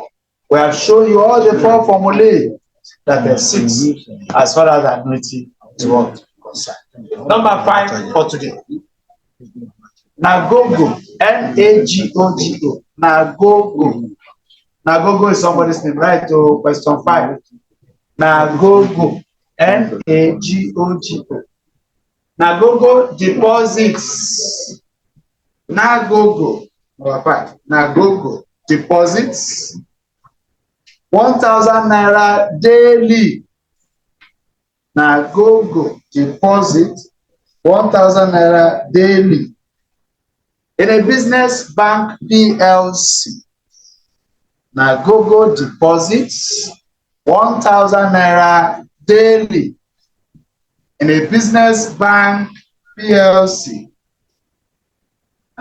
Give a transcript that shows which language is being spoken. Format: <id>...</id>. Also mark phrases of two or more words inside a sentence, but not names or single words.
<en>We have shown you all the 4 formulae that exist as far as annuity is concerned. Number 5 for today. Nagogo, Nagogo. Nagogo. Nagogo is somebody's name, right? To question 5. Nagogo, Nagogo. Nagogo deposits. Nagogo, number 5. Nagogo deposits 1,000 naira daily. Nagogo deposit 1,000 naira daily in a business bank PLC. Nagogo deposits 1,000 naira daily in a business bank PLC.</en>